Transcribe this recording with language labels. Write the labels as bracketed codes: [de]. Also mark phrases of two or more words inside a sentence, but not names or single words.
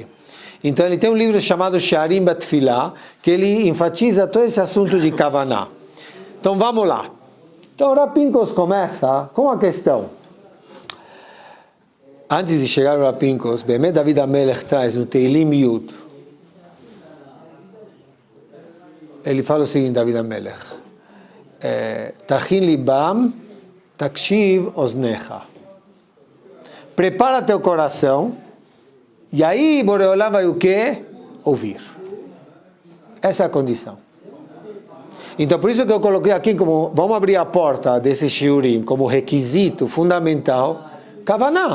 [pt] Então ele tem um livro chamado She'arim Batfilah, que ele enfatiza todo esse assunto de Kavaná. Então vamos lá. Então o Rav Pincus começa com uma questão. Antes de chegar ao Rav Pincus, Be'emet David HaMelech traz no Teilim Yud. Ele fala o seguinte, David HaMelech. [he] תכין לבם תקשיב אזנך. [pt] Prepara teu coração, e aí Boreolam vai o quê? Ouvir. Essa é a condição. Então, por isso que eu coloquei aqui como, vamos abrir a porta desse shiurim, como requisito fundamental, Kavaná.